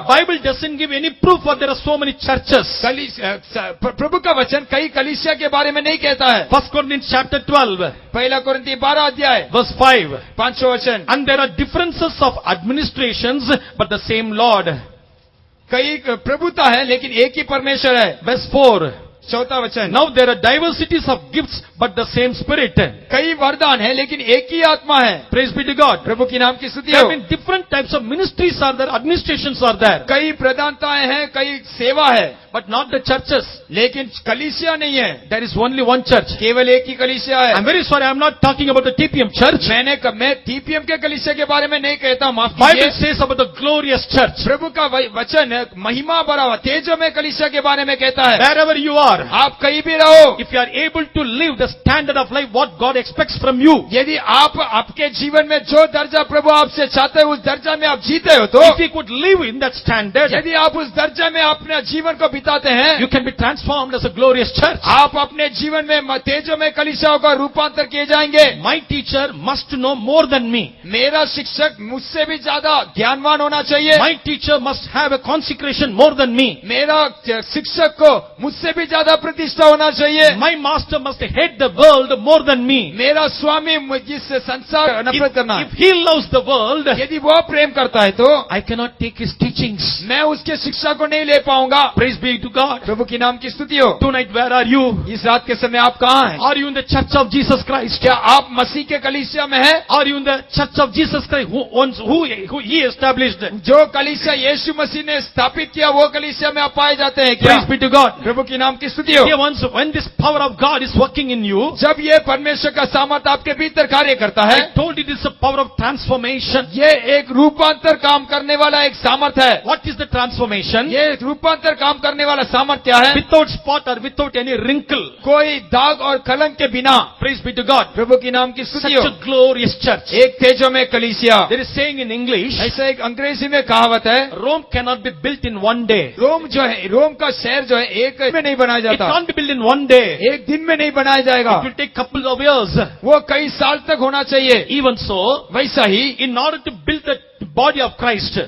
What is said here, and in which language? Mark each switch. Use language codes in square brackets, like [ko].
[en] Bible doesn't give any proof that there are so many churches. [hi] प्रभु का वचन कई कलीसिया के बारे में नहीं कहता है। [en] 1 Corinthians chapter 12, [hi] पहला कोरिन्थी 12 अध्याय [en] verse 5. [hi] 5वां वचन, [en] And there are differences of administrations, but the same Lord. [hi] कई प्रभुता है लेकिन एक ही परमेश्वर है। [en] Verse 4. [hi] 4वां वचन, [en] Now there are diversities of gifts, but the same Spirit. [hi] कई वरदान है लेकिन एक ही आत्मा है। [en] Praise be to God. [hi] प्रभु की नाम की स्तुति [en] There [hi] हो। [en] have been different types of ministries are there, administrations are there, [hi] कई प्रधानताएं हैं, कई सेवा है, [en] but not the churches. [hi] लेकिन कलीसिया नहीं है। [en] There is only one church. [hi] केवल एक ही कलीसिया है। [en] I'm very sorry, I'm not talking about the TPM church. [hi] मैं टीपीएम के कलीसिया के बारे में नहीं कहता, माफ [en] Bible [hi] कीजिए। [en] says about the glorious church. [hi] प्रभु का वचन महिमा भरा हुआ तेजो में कलीसिया के बारे में कहता है। [en] Wherever you are, [hi] आप कहीं भी रहो, [en] if you are able to live the standard of life what God expects from you, [hi] यदि आप आपके जीवन में जो दर्जा प्रभु आपसे चाहते हैं उस दर्जा में आप जीते हो तो, [en] if you could live in that standard, [hi] यदि आप उस दर्जा में अपने जीवन को बिताते हैं, [en] you can be transformed as a glorious church. [hi] आप अपने जीवन में तेजो में कलीसियाओं का रूपांतर किए जाएंगे। [en] My teacher must know more than me. [hi] मेरा शिक्षक मुझसे भी ज्यादा ज्ञानवान होना चाहिए। [en] My teacher must have a consecration more than me. [hi] मेरा शिक्षक को मुझसे भी ज्यादा ज्यादा प्रतिष्ठा होना चाहिए। [en] My master must hate the world more than me. [hi] मेरा स्वामी जिससे संसार नफरत करना [en] If he loves the world, [hi] यदि वो प्रेम करता है तो [en] I cannot take his teachings. [hi] मैं उसके शिक्षा को नहीं ले पाऊंगा। [en] Praise be to God. [hi] प्रभु की नाम की स्तुति हो। [en] Tonight, where are you? [hi] इस रात के समय आप कहाँ हैं? [en] Are you in the church of Jesus Christ? [hi] क्या आप मसीह के कलीसिया में हैं? [en] Are you in the church of Jesus Christ who he established? [hi] जो कलीसिया यीशु मसीह ने स्थापित किया वो कलीसिया में आप पाए जाते हैं क्या? [en] Praise be to God. [hi] प्रभु की नाम की स्तुति हो। [en] Dear ones, when this power of God is working in you, [hi] जब ये परमेश्वर का सामर्थ आपके भीतर कार्य करता है, [en] I told you it is a power of transformation. [hi] ये एक रूपांतर काम करने वाला एक सामर्थ है। [en] What is the transformation? [hi] ये रूपांतर काम करने वाला सामर्थ क्या है? [en] Without spot or without any wrinkle. [hi] कोई दाग और कलंक के बिना। [en] Praise be to God. [hi] प्रभु की नाम की [en] Such [hi] स्तुति हो। [en] a glorious church. [hi] एक तेजोमय कलीसिया। [en] There is saying in English, [hi] ऐसा एक अंग्रेजी में कहावत है, [en] Rome cannot be built in one day. [hi] रोम जो है, रोम का शहर जो है एक में नहीं बनाया [en] It [hi] जाता, [en] can't be built in one day. [hi] एक दिन में नहीं बनाया जाएगा, [en] It will take couple of years. [hi] वो कई साल तक होना चाहिए। [en] Even so, [hi] वैसा ही [en] in order to build the body of Christ,